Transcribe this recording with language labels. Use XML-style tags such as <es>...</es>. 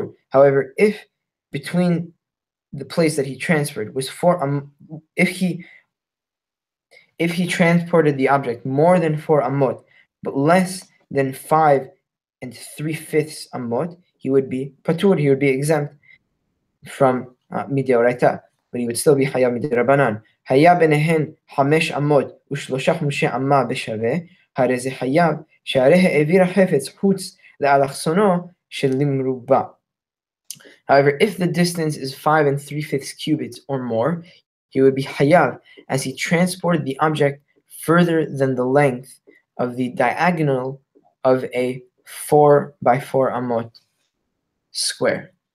<en>However, if between the place that he transferred was 4 if he transported the object more than 4 amot, but less than 5 3/5 amot, he would be patur, he would be exempt from mideoraita, but he would still be hayav midirabanan.</en> <he>Hayav benehen 5 amot u3 חומשי אמה בשווה, הרי זה חייב שהרי העביר החפץ חוץ לאלכסונו של למרובע.</he> <en>However, if the distance is 5 3/5 cubits or more, he would be hayav as he transported the object further than the length of the diagonal of a 4 by 4 amot square.</en>